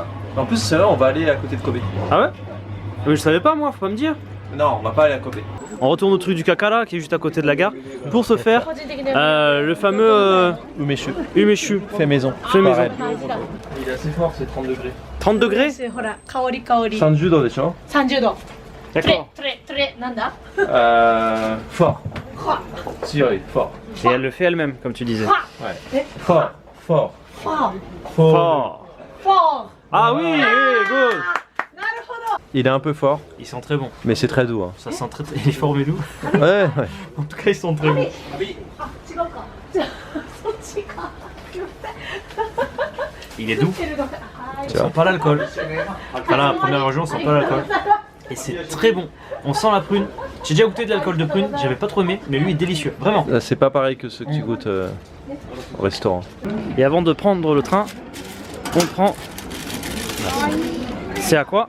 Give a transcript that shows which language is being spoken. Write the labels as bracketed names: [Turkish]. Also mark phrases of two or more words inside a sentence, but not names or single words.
[French] En plus, c'est vrai, on va aller à côté de Kobe. Ah ouais? Mais je savais pas moi, faut pas me dire. Non, on va pas aller à Kobe. On retourne au truc du Kakara qui est juste à côté de la gare pour se faire le fameux umeshu. Fait maison. Fait maison. Il est assez fort, c'est 30 degrés. 30 degrés? [Japanese] ほら香り香り 30 度でしょ 30度 [French] D'accord. [Japanese] トレなんだ [French] Fort. Thierry, fort. Et elle le fait elle-même, comme tu disais. Ouais. Fort, fort, ファー Fort. フォー Ah oui, good. [Japanese] なるほど [French] Il est un peu fort, Ils sont très bons. mais c'est très doux. Hein. Ça sent très très. Il est fort mais doux. Ouais, ouais. En tout cas, ils sont très bons. [Japanese] あ違うかじゃあそっちか [French] Il est doux. [Japanese] てるのかはい [French] On sent pas l'alcool. Voilà, première région, on sent pas l'alcool. Et c'est très bon. On sent la prune. J'ai déjà goûté de l'alcool de prune, j'avais pas trop aimé, mais lui est délicieux, vraiment. C'est pas pareil que ceux que tu goûtes au restaurant. Et avant de prendre le train, on prend. C'est à quoi?